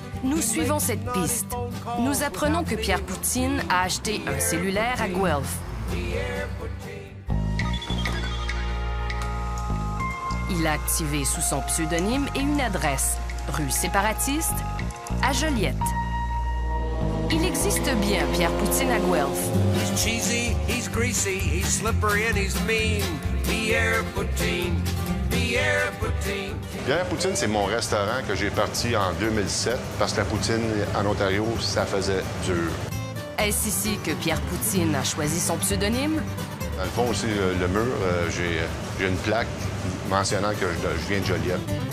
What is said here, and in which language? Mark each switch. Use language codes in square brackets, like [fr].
[fr] Nous suivons cette piste. Nous apprenons que Pierre Poutine a acheté un cellulaire à Guelph. Il a activé sous son pseudonyme et une adresse, rue Séparatiste, à Joliette. Il existe bien Pierre Poutine à Guelph. [en] He's cheesy, he's greasy, he's slippery and he's mean. [fr] Pierre Poutine, Pierre Poutine. Pierre Poutine, c'est mon restaurant que j'ai parti en 2007 parce que la poutine en Ontario, ça faisait dur. Est-ce ici que Pierre Poutine a choisi son pseudonyme? Dans le fond aussi, le mur, j'ai une plaque mentionnant que je viens de Joliette.